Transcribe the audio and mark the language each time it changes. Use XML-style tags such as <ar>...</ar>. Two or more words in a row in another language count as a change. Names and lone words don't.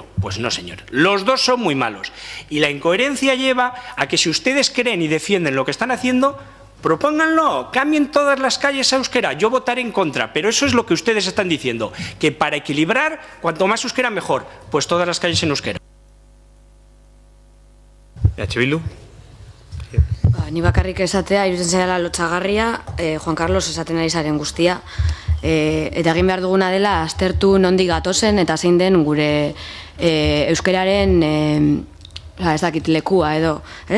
<es>Pues no, señor. Los dos son muy malos. Y la incoherencia lleva a que si ustedes creen y defienden lo que están haciendo, propónganlo, cambien todas las calles a euskera. Yo votaré en contra, pero eso es lo que ustedes están diciendo, que para equilibrar, cuanto más euskera mejor, pues todas las calles en euskera. Bildu.</es> <eu>Ni bakarrik esatea, iruditzen zaidala lotsagarria, Juan Carlos esaten ari zaren guztia, eta egin behar duguna dela aztertu nondik gatozen eta zein den gure euskeraren ez dakit lekua edo, ez?</eu>